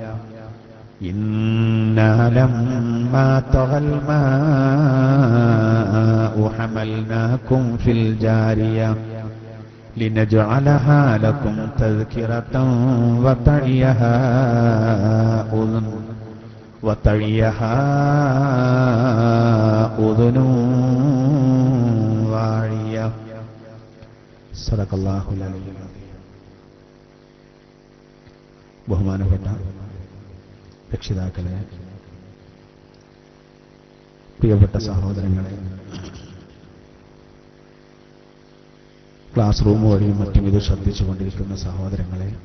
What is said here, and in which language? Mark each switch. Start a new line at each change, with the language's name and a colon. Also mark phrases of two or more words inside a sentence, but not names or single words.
Arabic: إنا لما طغى الماء حملناكم في الجارية لنجعلها لكم تذكرة وتعيها أذن واعية. صدق الله العلي العظيم.
Malayalam: ബഹുമാനപ്പെട്ട രക്ഷിതാക്കളെ, പ്രിയപ്പെട്ട സഹോദരങ്ങളെ, ക്ലാസ് റൂം വഴിയും മറ്റും ഇത് ശ്രദ്ധിച്ചുകൊണ്ടിരിക്കുന്ന സഹോദരങ്ങളെ,